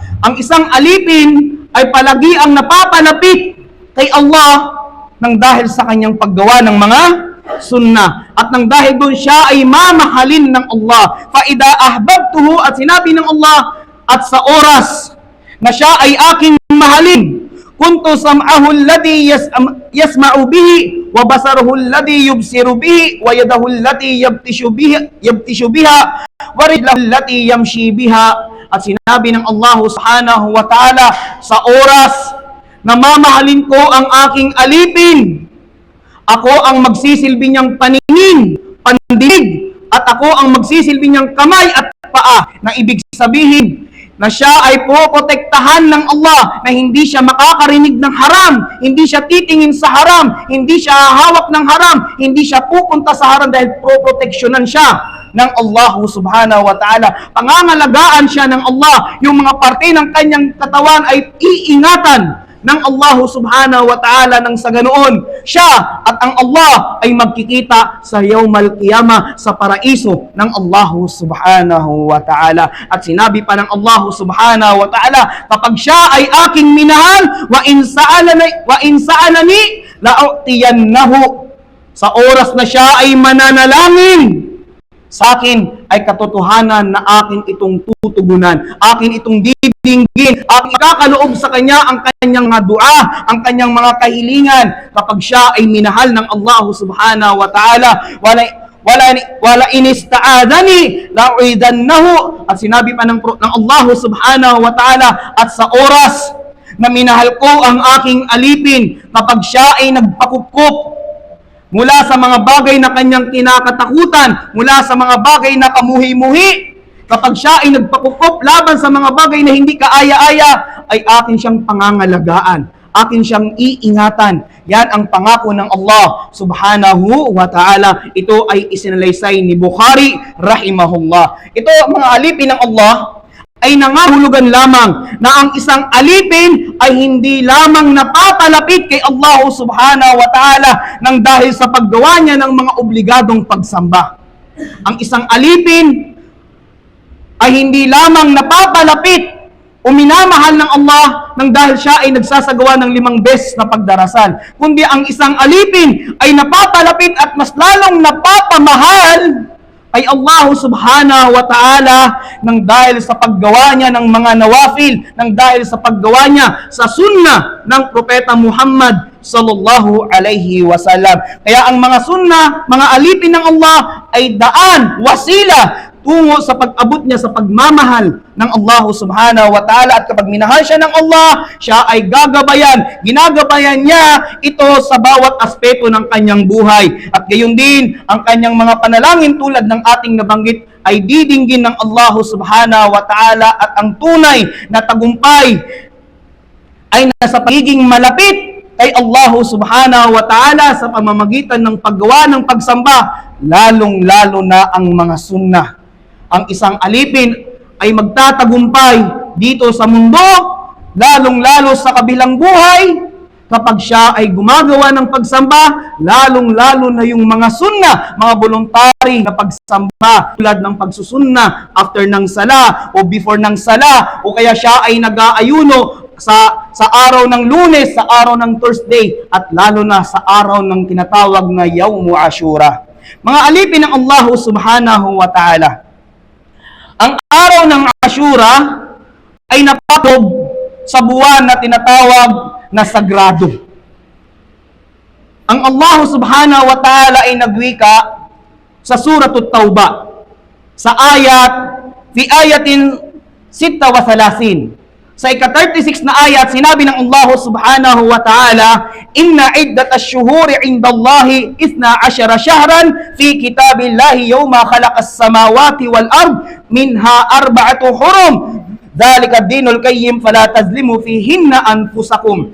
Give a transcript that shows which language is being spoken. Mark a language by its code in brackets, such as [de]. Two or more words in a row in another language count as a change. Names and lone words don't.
[tl] Ang isang alipin ay palagi ang napapalapit kay Allah nang dahil sa kanyang paggawa ng mga sunnah. At nang dahil doon siya ay mamahalin ng Allah. [ar] فإذا أحببته, [tl] at sinabi ng Allah, at sa oras na siya ay aking mahalin, [ar] كنت سمعه الذي يسمع به، وبصره الذي يبصر به، ويده التي يبطش بها، ورجله التي يمشي بها. [tl] At sinabi ng Allah [ar] سبحانه وتعالى, [tl] sa oras na mamahalin ko ang aking alipin, ako ang magsisilbi niyang paningin, pandinig, at ako ang magsisilbi niyang kamay at paa, na ibig sabihin na siya ay poprotektahan ng Allah, na hindi siya makakarinig ng haram, hindi siya titingin sa haram, hindi siya hahawak ng haram, hindi siya pupunta sa haram, dahil poproteksyonan siya ng Allah [ar] سبحانه وتعالى. [tl] Pangangalagaan siya ng Allah. Yung mga parte ng kanyang katawan ay iingatan ng Allah [ar] سبحانه وتعالى, [tl] nang sa ganoon siya at ang Allah ay magkikita sa [ar] يوم القيامة [tl] sa paraiso ng Allah [ar] سبحانه وتعالى. [tl] At sinabi pa ng Allah [ar] سبحانه وتعالى, [tl] kapag siya ay aking minahal, [ar] وإن سألني لأعطينه, [tl] sa oras na siya ay mananalangin sa akin, ay katotohanan na akin itong tutugunan, akin itong didinggin, aking ikakaloob sa kanya ang kanyang mga dua, ang kanyang mga kahilingan, kapag siya ay minahal ng Allah [ar] سبحانه وتعالى. ولئن استعاذني لأعيذنه, [tl] at sinabi pa ng Allah [ar] سبحانه وتعالى, [tl] at sa oras na minahal ko ang aking alipin, kapag siya ay nagpakukup mula sa mga bagay na kanyang kinakatakutan, mula sa mga bagay na kamuhi-muhi, kapag siya ay nagpakukup laban sa mga bagay na hindi kaaya-aya, ay akin siyang pangangalagaan, akin siyang iingatan. Yan ang pangako ng Allah [ar] سبحانه وتعالى. [tl] Ito ay isinalaysay ni Bukhari rahimahullah. Ito, mga alipin ng Allah, ay nangahulugan lamang na ang isang alipin ay hindi lamang napapalapit kay Allah [ar] سبحانه وتعالى [tl] nang dahil sa paggawa niya ng mga obligadong pagsamba. Ang isang alipin ay hindi lamang napapalapit o minamahal ng Allah nang dahil siya ay nagsasagawa ng 5 beses na pagdarasal, kundi ang isang alipin ay napapalapit at mas lalong napapamahal ay Allah [ar] سبحانه وتعالى [tl] nang dahil sa paggawa niya ng mga nawafil, nang dahil sa paggawa niya sa sunnah ng Propeta Muhammad [ar] صلى الله عليه وسلم. [tl] Kaya ang mga sunnah, mga alipin ng Allah ay daan, wasila, tungo sa pag-abot niya sa pagmamahal ng Allah [ar] سبحانه وتعالى. [tl] At kapag minahal siya ng Allah, siya ay gagabayan. Ginagabayan niya ito sa bawat aspeto ng kanyang buhay. At gayon din, ang kanyang mga panalangin tulad ng ating nabanggit ay didinggin ng Allah [ar] سبحانه وتعالى. [tl] At ang tunay na tagumpay ay nasa pagiging malapit kay Allah [ar] سبحانه وتعالى [tl] sa pamamagitan ng paggawa ng pagsamba, lalong-lalo na ang mga sunnah. Ang isang alipin ay magtatagumpay dito sa mundo, lalong-lalo sa kabilang buhay, kapag siya ay gumagawa ng pagsamba, lalong-lalo na yung mga sunnah, mga voluntary na pagsamba, tulad ng pagsusunna after ng sala o before ng sala, o kaya siya ay nag-aayuno sa araw ng Lunes, sa araw ng Thursday, at lalo na sa araw ng tinatawag na [ar] يوم عاشوراء. [tl] Mga alipin ng Allah [ar] سبحانه وتعالى, [tl] ang araw ng Ashura ay napatob sa buwan na tinatawag na sagrado. Ang Allah [ar] سبحانه وتعالى [tl] ay nagwika sa Suratul Tauba, sa [ar] في آية 36. [tl] Sa ika-36 na ayat, sinabi ng Allah [ar] سبحانه وتعالى, إن عدة الشهور عند الله 12 شهرا في كتاب الله يوم خلق السماوات والأرض منها 4 حرم. ذلك الدين القيم فلا تظلموا فيهن أنفسكم.